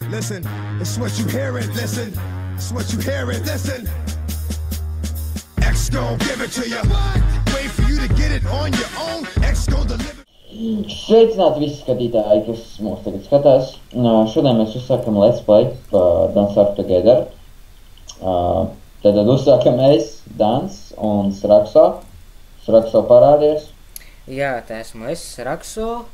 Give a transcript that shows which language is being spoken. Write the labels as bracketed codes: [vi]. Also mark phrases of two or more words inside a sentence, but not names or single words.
[en] Listen, it's what you hearing. Listen, it's what you hearing. Listen, X gon' give it to you. Wait for you to get it on your own. X gon' deliver. [lv] Sveicināti visi skatītāji, kas mūs tagad skatās. Šodien mēs uzsākam [en] Let's Play [lv] par Dance Starve Together. Tad uzsākam es, Dans un Srakso. Srakso parādies. Jā, tā esmu es, Srakso.